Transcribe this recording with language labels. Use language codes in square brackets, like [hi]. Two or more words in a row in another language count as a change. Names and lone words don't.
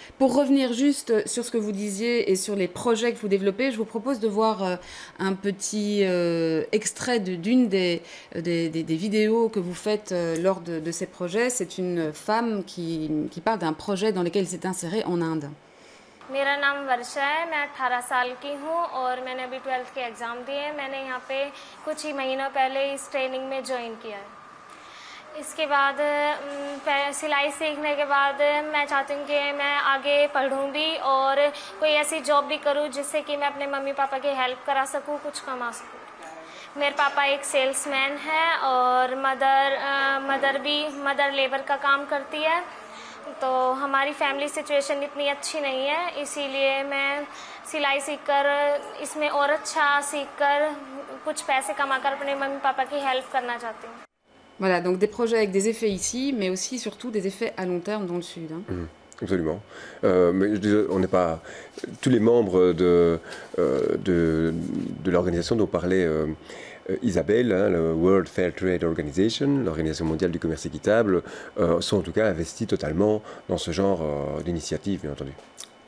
[fr] Pour revenir juste sur ce que vous disiez et sur les projets que vous développez, je vous propose de voir un petit extrait d'une des vidéos que vous faites lors de ces projets. C'est une femme qui parle d'un projet dans lequel elle s'est insérée en Inde. [hi] मेरा नाम वर्षा है, मैं 18 साल की हूँ और मैंने अभी 12th के एग्ज़ाम दिए हैं। मैंने यहाँ पे कुछ ही महीनों पहले इस ट्रेनिंग में ज्वाइन किया है। इसके बाद सिलाई सीखने के बाद मैं चाहती हूँ कि मैं आगे पढ़ूँ भी और कोई ऐसी जॉब भी करूँ जिससे कि मैं अपने मम्मी पापा की हेल्प करा सकूँ, कुछ कमा सकूँ। मेरे पापा एक सेल्समैन है और मदर लेबर का काम करती है, तो हमारी [en] family situation [hi] इतनी अच्छी नहीं है, इसीलिए मैं सिलाई सीखकर इसमें और अच्छा सीखकर कुछ पैसे कमाकर अपने मम्मी पापा की हेल्प करना चाहती हूँ. [fr] Voilà, donc des projets avec des effets ici, mais aussi surtout des effets à long terme dans le Sud. Hein. Absolument. Mais on n'est pas... Tous les membres de l'organisation dont parlait Isabelle, hein, le World Fair Trade Organization, l'Organisation mondiale du commerce équitable, sont en tout cas investis totalement dans ce genre d'initiative, bien entendu.